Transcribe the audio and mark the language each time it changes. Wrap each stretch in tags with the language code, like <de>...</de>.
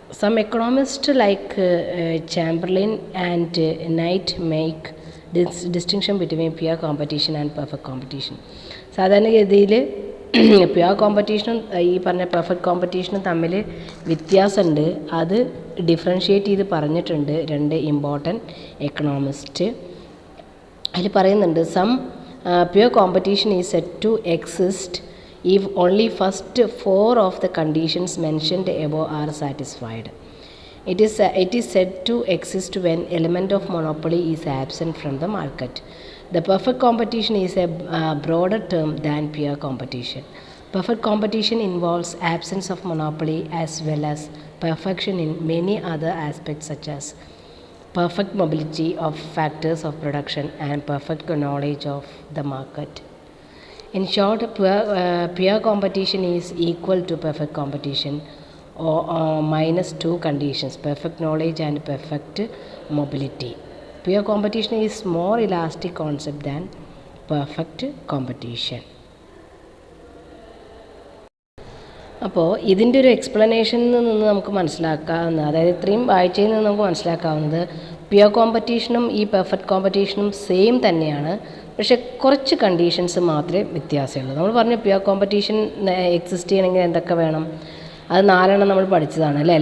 <en>Some economist like Chamberlin and Knight make distinction between pure competition and perfect competition.</en> <ml>സാധാരണഗതിയിൽ pure കോമ്പറ്റീഷനും ഈ പറഞ്ഞ perfect കോമ്പറ്റീഷനും തമ്മിൽ വ്യത്യാസമുണ്ട്. അത് ഡിഫറൻഷ്യേറ്റ് ചെയ്ത് പറഞ്ഞിട്ടുണ്ട് രണ്ട് ഇമ്പോർട്ടൻറ്റ് എക്കണോമിസ്റ്റ്. അതിൽ പറയുന്നുണ്ട്</ml> <en>Some pure competition is said to exist if only first 4 of the conditions mentioned above are satisfied. It is said to exist when element of monopoly is absent from the market. The perfect competition is a broader term than pure competition. Perfect competition involves absence of monopoly as well as perfection in many other aspects such as perfect mobility of factors of production and perfect knowledge of the market. In short, pure competition is equal to perfect competition or minus 2 conditions, perfect knowledge and perfect mobility. Pure competition is more elastic concept than perfect competition.</en> <ml>അപ്പോൾ ഇതിൻ്റെ ഒരു എക്സ്പ്ലനേഷനിൽ നിന്ന് നമുക്ക് മനസ്സിലാക്കാവുന്ന, അതായത് ഇത്രയും വായിച്ചതിൽ നിന്ന് നമുക്ക് മനസ്സിലാക്കാവുന്നത് pure കോമ്പറ്റീഷനും ഈ പെർഫെക്റ്റ് കോമ്പറ്റീഷനും സെയിം തന്നെയാണ്. പക്ഷേ കുറച്ച് കണ്ടീഷൻസ് മാത്രമേ വ്യത്യാസമുള്ളൂ. നമ്മൾ പറഞ്ഞു പ്യുവർ കോമ്പറ്റീഷൻ എക്സിസ്റ്റ് ചെയ്യണമെങ്കിൽ എന്തൊക്കെ വേണം, അത് 4 നമ്മൾ പഠിച്ചതാണ് അല്ലേ.</ml>